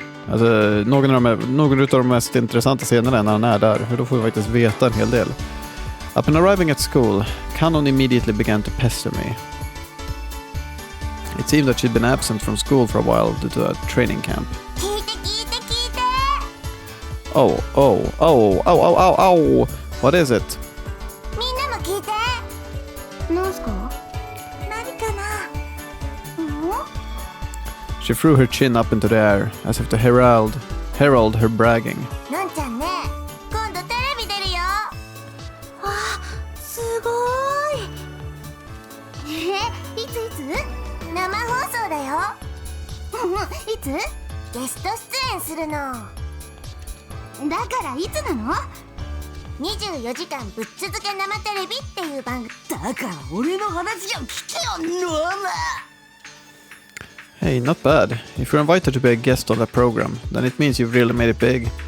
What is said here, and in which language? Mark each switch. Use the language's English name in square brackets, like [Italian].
[Swedish] Alltså, någon av de mest intressanta scenerna när han är där, för då får vi faktiskt veta en hel del. [English] Upon arriving at school, Kanon immediately began to pester me. It seemed that she'd been absent from school for a while due to a training camp. [Japanese] 聞いて聞いて聞いて [English] Oh, oh, oh, oh, oh, oh, oh! What is it? [Japanese] みんなも聞いてなんすか何かな [English] She threw her chin up into the air, as if to herald her bragging. [Japanese] のんちゃんね今度テレビ出るよわあすごいいついつ生放送だよいつゲスト出演するのだからいつなの24時間ぶっ続け生テレビっていう番組だから俺の話を聞けよノア [English] Hey, not bad. If you're invited to be a guest on that program, then it means you've really made it big.